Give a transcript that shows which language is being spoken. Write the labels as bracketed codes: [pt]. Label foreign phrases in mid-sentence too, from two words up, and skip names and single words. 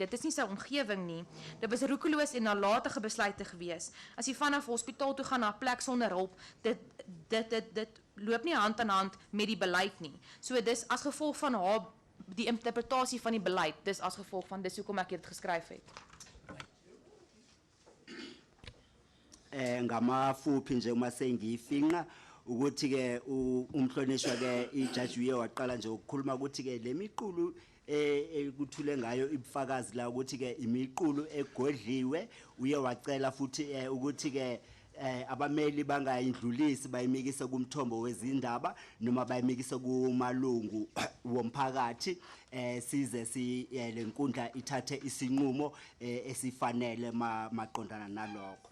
[af] Dit is nie sy omgewing nie. Dit was roekeloos en nalatige besluite gewees. As jy vanaf hospitaal toe gaan na 'n plek sonder hulp, dit loop nie hand aan hand met die beleid nie. So dis as gevolg van haar die interpretasie van die beleid. Dis as gevolg van dis hoekom ek dit geskryf het. [zu] Ngamafuphi nje uma sengiyifinqa ukuthi ke umhlonishwa ke ijaji uye waqala nje ukukhuluma ukuthi ke lemiqulu ekuthule ngayo ibufakazi la ukuthi ke imiqulu egodliwe uye wacela futhi ukuthi ke abameli bangayindlulisi bayimikise kumthombo wezindaba noma bayimikise kumalungu womphakathi size lenkundla ithathe isinqumo esifanele maqondana nalokho.